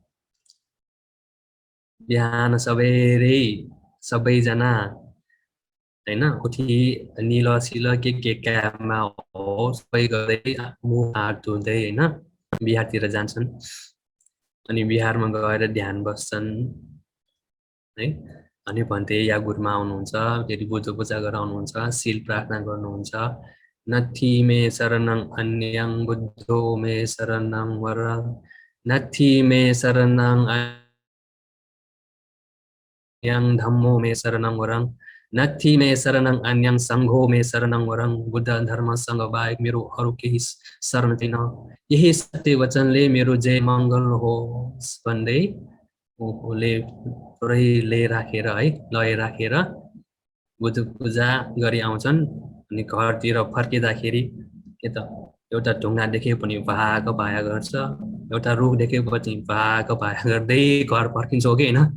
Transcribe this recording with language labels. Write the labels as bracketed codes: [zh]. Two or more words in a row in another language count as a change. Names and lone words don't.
[ne] बिहान सबैजना हैन उठी निलसिल के काममा हो सबै गर्दै मुख हात धुँदै हैन बिहारतिर जान्छन्। अनि बिहारमा गएर ध्यान बस्छन् है। अनि भन्थे या गुरुमा आउनुहुन्छ, फेरि बुद्ध पूजा गरेर आउनुहुन्छ, शील प्रार्थना गर्नुहुन्छ। [pi] नथि मे शरणं अन्यं बुद्धो मे शरणं वरं, नथि मे शरणं अन्यं धम्मो मे शरणं वरं, नथि मे शरणं अन्यं संघो मे शरणं वरं। [ne] बुद्ध धर्म संघ बाहेक मेरो अरु केही शरण छैन। यही सत्य वचनले मेरो जय मङ्गल होस् भन्दै उले पुरै राखेर है लय राखेर बुद्ध पूजा गरी आउँछन्। अनि घरतिर फर्किँदाखेरि के त एउटा ढुङ्गा देखे पनि भाग भाया गर्छ, एउटा रुख देखे पनि भाग भाया गर्दै घर फर्किन्छौ कि हैन।